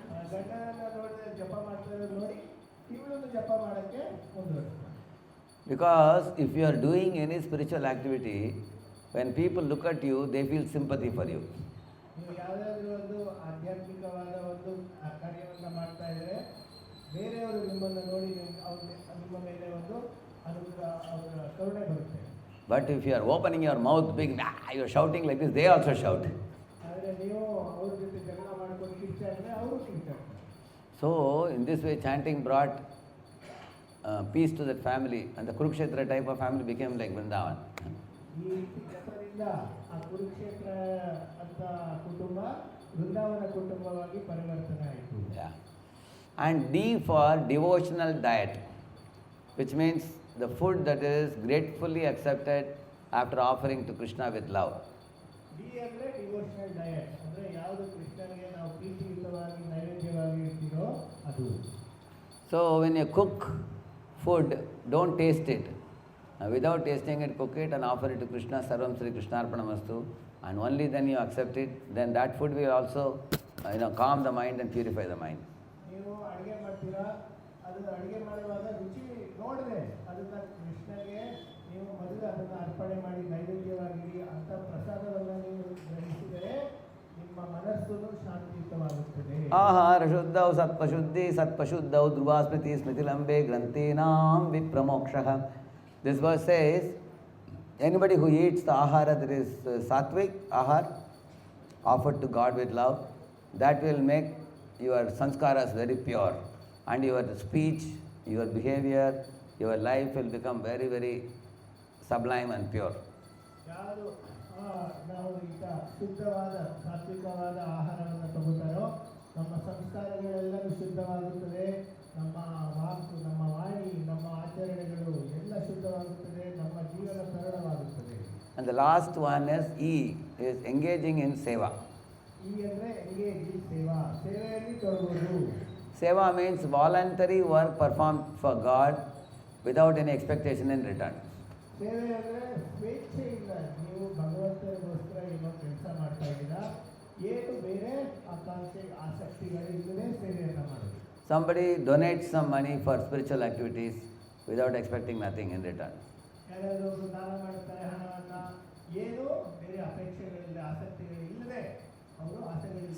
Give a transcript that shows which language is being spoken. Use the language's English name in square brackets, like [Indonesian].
[Kannada] ಗಂಡನನ್ನ ನೋಡಿದ್ರೆ ಜಪ ಮಾಡ್ತಾ ಇರೋದು ನೋಡಿ ಇವಳನ್ನು ಜಪ ಮಾಡೋಕ್ಕೆ ಮುಂದುವರಿಸ್ತಾರೆ. [English] Because if you are doing any spiritual activity, when people look at you, they feel sympathy for you. [Kannada] ನೀವು ಯಾವುದಾದ್ರೂ ಒಂದು ಆಧ್ಯಾತ್ಮಿಕವಾದ ಒಂದು ಕಾರ್ಯವನ್ನು ಮಾಡ್ತಾ ಇದ್ದರೆ ಬೇರೆಯವರು ನಿಮ್ಮನ್ನು ನೋಡಿ ನಿಮ್ಮ ಮೇಲೆ ಒಂದು ಅನುಗ್ರಹ, ಅವರ ಕರುಣೆ ಬರುತ್ತೆ. [English] But if you are opening your mouth big, you are shouting like this, they also shout. [Kannada] ಆದರೆ ನೀವು ಅವ್ರ ಜೊತೆ ಜಗಳ ಮಾಡ್ಕೊಂಡು ಕಿರ್ಚಾಡಿದ್ರೆ ಅವರು ಕಿರ್ಚಾಡ್ತಾರೆ. [English] So in this way, chanting brought peace to that family, and the Kurukshetra type of family became like Vrindavan. [Kannada] ಈ ರೀತಿ ಜಪದಿಂದ ಆ ಕುರುಕ್ಷೇತ್ರ ಅಂತ ಕುಟುಂಬ ವೃಂದಾವನ ಕುಟುಂಬವಾಗಿ ಪರಿವರ್ತನೆ ಆಯಿತು. [English] Yeah. And D for devotional diet, which means the food that is gratefully accepted after offering to Krishna with love. [Kannada] D ಅಂದರೆ devotional diet, ಅಂದರೆ ಯಾವುದು ಕೃಷ್ಣನಿಗೆ ನಾವು ಪ್ರೀತಿಯುತವಾಗಿ ನೈವೇದ್ಯವಾಗಿ ಇರ್ತೀರೋ ಅದು. [English] So when you cook food, don't taste it. Without tasting it, cook it and offer it to Krishna, [Sanskrit] Sarvam Sri Krishnarpanamastu, [English] and only then you accept it. Then that food will also calm the mind and purify the mind. [Kannada] ನೀವು ಅಡುಗೆ ಮಾಡ್ತೀರಾ, ಅದು ಅಡುಗೆ ಮಾಡುವಾಗ ರುಚಿ ನೋಡಿದ್ರೆ ಅದನ್ನು ಕೃಷ್ಣನಿಗೆ ನೀವು ಮೊದಲು ಅದನ್ನು ಅರ್ಪಣೆ ಮಾಡಿ ನೈವೇದ್ಯವಾಗಿರಿ ಅಂತ ಪ್ರಸಾದವನ್ನು ನೀವು ಗ್ರಹಿಸಿದರೆ ನಿಮ್ಮ ಮನಸ್ಸು ಶಾಂತಿಯುತವಾಗುತ್ತದೆ. [Sanskrit] ಆಹಾರ ಶುದ್ಧೌ ಸತ್ಪಶುದ್ಧಿ ಸತ್ಪಶುದ್ಧೌ ಧ್ರುವ ಸ್ಮೃತಿ ಸ್ಮೃತಿಲಂಬೆ ಗ್ರಂಥೀನಾಂ ವಿಪ್ರಮೋಕ್ಷಃ. [English] This verse says, anybody who eats the ahara that is sattvic ahar, offered to God with love, that will make your sanskaras very pure, and your speech, your behavior, your life will become very, very sublime and pure. [Kannada] ಯಾರು ನಾವು ಈಗ ಶುದ್ಧವಾದ ಸಾತ್ವಿಕವಾದ ಆಹಾರವನ್ನು ತಗೋತಾರೋ ನಮ್ಮ ಸಂಸ್ಕಾರಗಳೆಲ್ಲವೂ ಶುದ್ಧವಾಗುತ್ತದೆ, ನಮ್ಮ ವಾಕು, ನಮ್ಮ ವಾಣಿ, ನಮ್ಮ ಆಚರಣೆಗಳು ಎಲ್ಲ ಶುದ್ಧವಾಗುತ್ತದೆ, ನಮ್ಮ ಜೀವನ ಸರಳವಾಗುತ್ತದೆ. [English] And the last one is engaging in seva. [Kannada] ಈ ಅಂದರೆ [English] engage in ಸೇವಾ, [Kannada] ಸೇವೆಯಲ್ಲಿ ತೊಡಗುವುದು. [English] Seva means voluntary work performed for God without any expectation in return. [Kannada] ಸೇವೆ ಅಂದರೆ ಸ್ವೇಚ್ಛೆಯಿಂದ ನೀವು ಭಗವಂತನಿಗೋಸ್ಕರ ಏನೋ ಕೆಲಸ ಮಾಡ್ತಾ ಇದ್ದೀರಾ, ಏನು ಬೇರೆ ಆಕಾಂಕ್ಷೆ ಆಸಕ್ತಿಗಳು ಇಲ್ಲದೆ ಸೇವೆಯನ್ನು ಮಾಡೋದು. [English] Somebody donates some money for spiritual activities without expecting nothing in return. [Kannada] ಯಾರಾದರೂ ದಾನ ಮಾಡ್ತಾರೆ ಹಣವನ್ನ, ಏನು ಬೇರೆ ಅಪೇಕ್ಷೆಗಳಿಲ್ಲ, ಆಸಕ್ತಿಗಳಿಲ್ಲದೆ ಅವರು ಆಸೆಗಳಿಲ್ಲ.